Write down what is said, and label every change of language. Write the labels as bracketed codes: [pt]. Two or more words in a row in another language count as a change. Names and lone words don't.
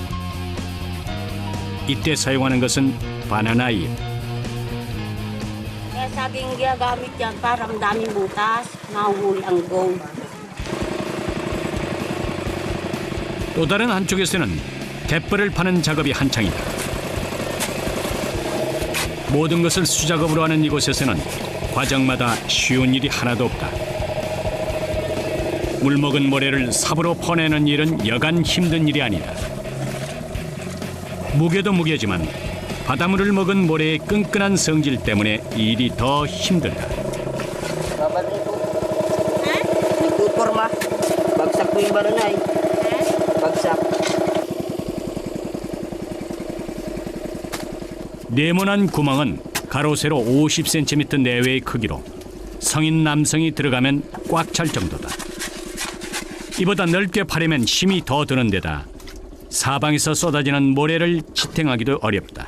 [ko] 이때 사용하는 것은 바나나 잎. [tl] Kaya sa ating ginagamit yan, parang daming butas, nahuhuli ang gold. [ko] 또 다른 한쪽에서는 갯벌을 파는 작업이 한창이다. 모든 것을 수작업으로 하는 이곳에서는 과정마다 쉬운 일이 하나도 없다. 물먹은 모래를 삽으로 퍼내는 일은 여간 힘든 일이 아니다. 무게도 무게지만 바닷물을 먹은 모래의 끈끈한 성질 때문에 일이 더 힘들다. [tl] Nagpuporma. Bagsak po yung baranay. Bagsak. [ko] 네모난 구멍은 가로 세로 50cm 내외의 크기로 성인 남성이 들어가면 꽉 찰 정도다. 이보다 넓게 파려면 힘이 더 드는 데다 사방에서 쏟아지는 모래를 지탱하기도 어렵다.